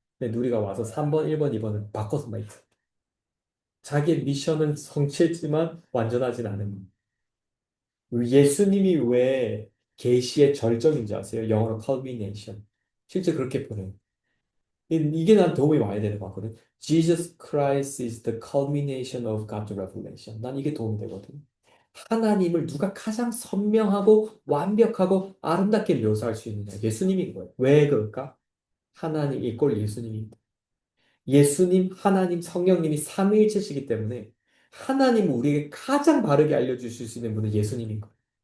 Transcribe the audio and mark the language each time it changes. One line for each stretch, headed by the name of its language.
Korean: 근데 누리가 와서 3번, 1번, 2번을 바꿔서 막 있어. 자기의 미션은 성취했지만 완전하진 않은 거예요. 예수님이 왜 계시의 절정인지 아세요? 영어로 culmination. 실제 그렇게 보내요. 이게 난 도움이 많이 되는 것 같거든.
English: Jesus Christ is the culmination of God's revelation.
Korean: 난 이게 도움이 되거든. 하나님을 누가 가장 선명하고 완벽하고 아름답게 묘사할 수 있느냐? 예수님인 거예요. 왜 그럴까? 하나님 이꼴 예수님입니다. 예수님, 하나님, 성령님이 삼위일체시기 때문에 하나님을 우리에게 가장 바르게 알려주실 수 있는 분은 예수님인 거예요.